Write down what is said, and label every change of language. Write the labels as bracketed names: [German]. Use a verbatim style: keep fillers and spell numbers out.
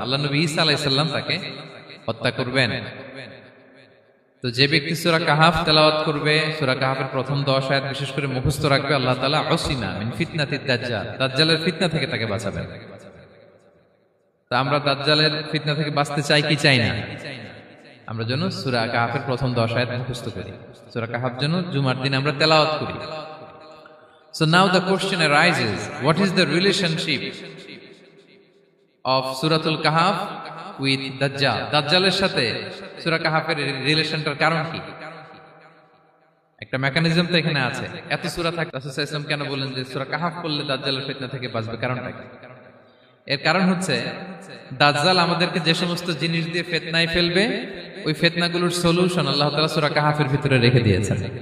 [Bangla] আল্লাহ নবী ঈসা আলাইহিস সালাম তাকে হত্যা করবেন। তো যে ব্যক্তি সূরা কাহাফ তেলাওয়াত করবে, সূরা কাহাফের প্রথম দশ আয়াত বিশেষ করে মুখস্থ রাখবে, আল্লাহ তাআলা [Arabic] উসিমা মিন ফিতনাতিদ দাজ্জাল, [Bangla] দাজ্জালের ফিতনা থেকে তাকে বাঁচাবেন। তো আমরা দাজ্জালের ফিতনা থেকে বাঁচতে চাই কি চাই না? আমরা যেন সূরা কাহাফের প্রথম দশ আয়াত মুখস্থ করি, সূরা কাহাফ যেন জুমার দিন আমরা তেলাওয়াত করি। [English] So now the question arises, what is the relationship of Suratul Kahf with Dajjal? [Bangla] দাজ্জালের সাথে সূরা কাহাফের রিলেশনটার কারণ কি? একটা মেকানিজম তো এখানে আছে। এত সূরা থাকে, রাসূল সাল্লাল্লাহু আলাইহি ওয়াসাল্লাম কেন বললেন যে সূরা কাহাফ করলে দাজ্জালের ফিতনা থেকে বাঁচবে? কারণটা কি? এর কারণ হচ্ছে দাজ্জাল আমাদেরকে যে সমস্ত জিনিস দিয়ে ফিতনায় ফেলবে, ওই ফিতনাগুলোর সলিউশন আল্লাহ তাআলা সূরা কাহাফের ভিতরে রেখে দিয়েছেন।